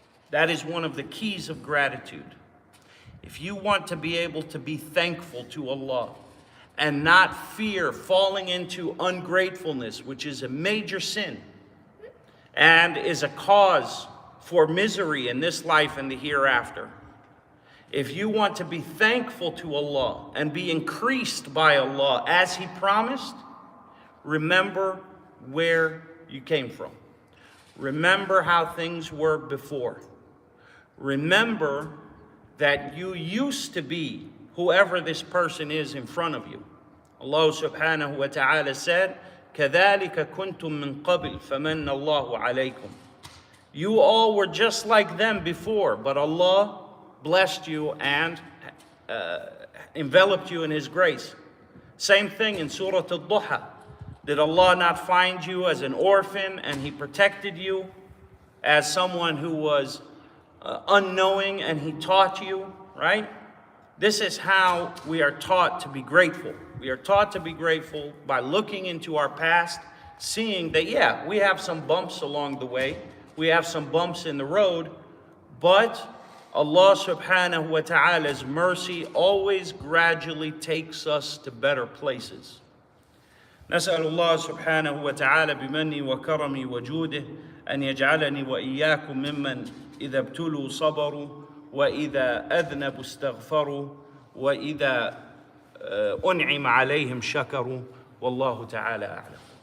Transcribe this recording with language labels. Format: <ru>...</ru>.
<en>That is one of the keys of gratitude. If you want to be able to be thankful to Allah and not fear falling into ungratefulness, which is a major sin and is a cause for misery in this life and the hereafter, if you want to be thankful to Allah and be increased by Allah as He promised, remember where you came from. Remember how things were before. Remember that you used to be whoever this person is in front of you.</en> <ar>Allah subhanahu wa ta'ala said, كَذَلِكَ كُنْتُم مِّن قَبْلِ فَمَنَّ اللَّهُ عَلَيْكُمْ.</ar> <en>You all were just like them before, but Allah blessed you and enveloped you in His grace. Same thing in Surah Al-Duha. Did Allah not find you as an orphan and He protected you as someone who was unknowing and He taught you, right? This is how we are taught to be grateful. We are taught to be grateful by looking into our past, seeing that, yeah, we have some bumps along the way. We have some bumps in the road, but Allah subhanahu wa ta'ala's mercy always gradually takes us to better places.</en> <ar>نسأل الله سبحانه وتعالى بمني وكرمي وجوده أن يجعلني وإياكم ممن إذا ابتلوا صبروا وإذا أذنبوا استغفروا وإذا أنعم عليهم شكروا والله تعالى أعلم.</ar>